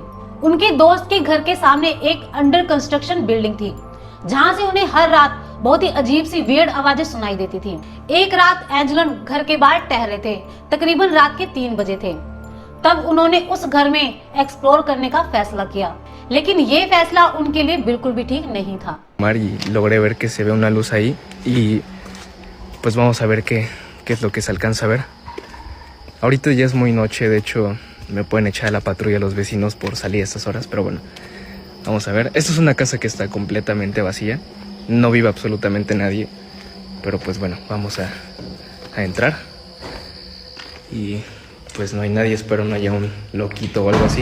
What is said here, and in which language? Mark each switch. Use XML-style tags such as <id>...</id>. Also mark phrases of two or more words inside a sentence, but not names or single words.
<hi>उनके दोस्त के घर के सामने एक</hi> <en>under construction building</en> <hi>थी जहां से उन्हें हर रात बहुत ही अजीब सी वियर्ड आवाजें सुनाई देती थी। एक रात एंजेलोन घर के बाहर ठहरे थे, तकरीबन रात के 3 बजे थे। तब उन्होंने उस घर में एक्सप्लोर करने का फैसला किया, लेकिन ये फैसला उनके लिए बिल्कुल भी ठीक नहीं था।</hi> <es>Logré ver que se ve una luz ahí y pues vamos a ver qué es lo que se alcanza a ver. Ahorita ya es muy noche, de hecho me pueden echar a la patrulla los vecinos por salir a estas horas, pero bueno, vamos a ver. Esta es una casa que está completamente vacía, no vive absolutamente nadie, pero pues bueno, vamos a entrar y pues no hay nadie, espero no haya un loquito o algo así.</es>